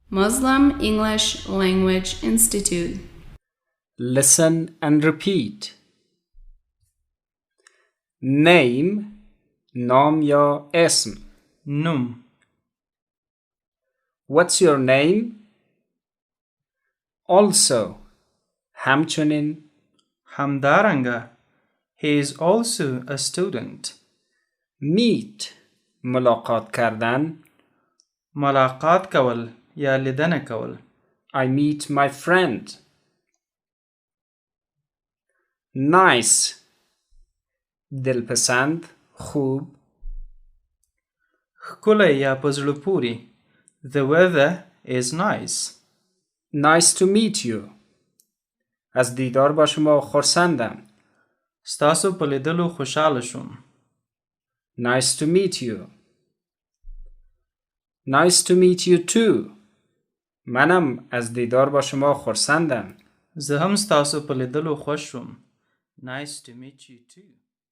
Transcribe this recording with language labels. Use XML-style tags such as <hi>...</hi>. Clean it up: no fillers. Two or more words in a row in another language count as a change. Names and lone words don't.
<en>Muslim English Language Institute. Listen and repeat. Name</en> <fa>نام یا اسم.</fa> <ps>نوم.</ps> <en>What's your name? Also همچنین. همدارنګه. He is also a student.</en> <fa>Meet ملاقات کردن.</fa> <ps>ملاقات کول یا لیدنه کول.</ps> <en>I meet my friend. Nice</en> <fa>دلپسند، خوب.</fa> <ps>ښکلی یا په زړه پورې.</ps> <en>The weather is nice. Nice to meet you.</en> <fa>از دیدار با شما خرسندم.</fa> <ps>ستاسو په لیدلو خوشحاله شوم.</ps> <en>Nice to meet you. Nice to meet you too.</en> <fa>منم از دیدار با شما خرسندم.</fa> <ps>زه هم ستاسو په لیدلو خوش شوم.</ps> <en>Nice to meet you too.</en>